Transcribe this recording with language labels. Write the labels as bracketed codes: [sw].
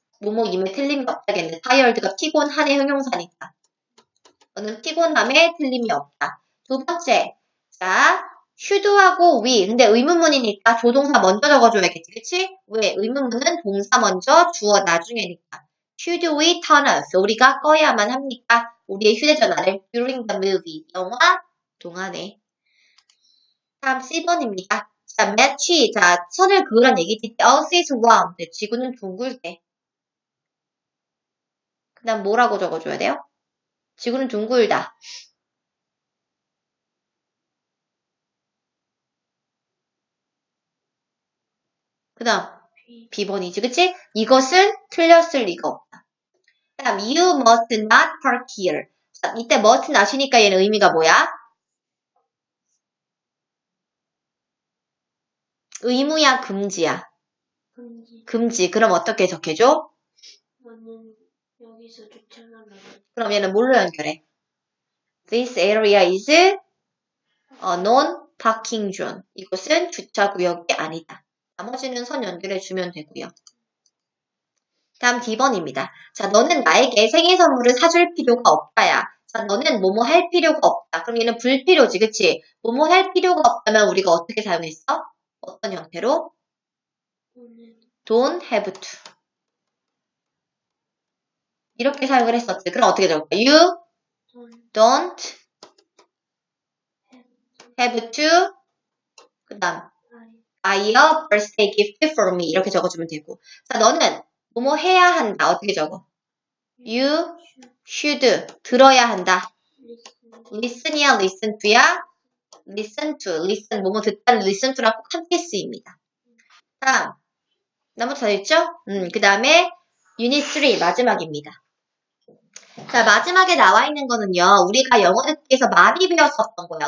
[ko] 뭐뭐임에 틀림이 없다겠네. tired가 피곤한의 형용사니까. 너는 피곤함에 틀림이 없다. 두 번째. 자, should하고 we. 근데 의문문이니까 조동사 먼저 적어줘야겠지. 그치? 왜? 의문문은 동사 먼저, 주어 나중에니까. [en] Should we turn off? [ko] 우리가 꺼야만 합니까? 우리의 휴대전화를 [en] during the movie. [ko] 영화 동안에. 다음 C번입니다. 자, match. 자, 선을 그으란 얘기지. [en] Earth is round. [ko] 네, 지구는 둥글대. 그 다음 뭐라고 적어줘야 돼요? 지구는 둥글다. 그 다음 B번이지. 그치? 이것은 틀렸을 리가 없다. 그 다음 [en] you must not park here. [ko] 자, 이때 must not이니까 얘는 의미가 뭐야? 의무야, 금지야? 금지. 금지. 그럼 어떻게 적혀줘? 너는 여기서 주차하면 그럼 얘는 뭘로 연결해? [en] This area is a non-parking zone. [ko] 이곳은 주차구역이 아니다. 나머지는 선 연결해주면 되고요. 다음 D번입니다. 자, 너는 나에게 생일 선물을 사줄 필요가 없다야. 자, 너는 뭐뭐 할 필요가 없다. 그럼 얘는 불필요지, 그치? 뭐뭐 할 필요가 없다면 우리가 어떻게 사용했어? 어떤 형태로? 너는 [en] Don't have to. [ko] 이렇게 사용을 했었지. 그럼 어떻게 적을까? You [en] 돈 don't have to. [ko] 그 다음 [en] buy a birthday gift for me. [ko] 이렇게 적어주면 되고. 자, 너는 뭐뭐 해야 한다. 어떻게 적어? [en] You should. [ko] 들어야 한다. [en] listen이야, listen to야? listen to. listen. [ko] 뭐뭐 듣다는 listen to랑 꼭 함께 쓰입니다. 다음. 나머지 다 됐죠? 그 다음에 unit 3 마지막입니다. 자, 마지막에 나와 있는 거는요. 우리가 영어 듣기에서 많이 배웠었던 거야.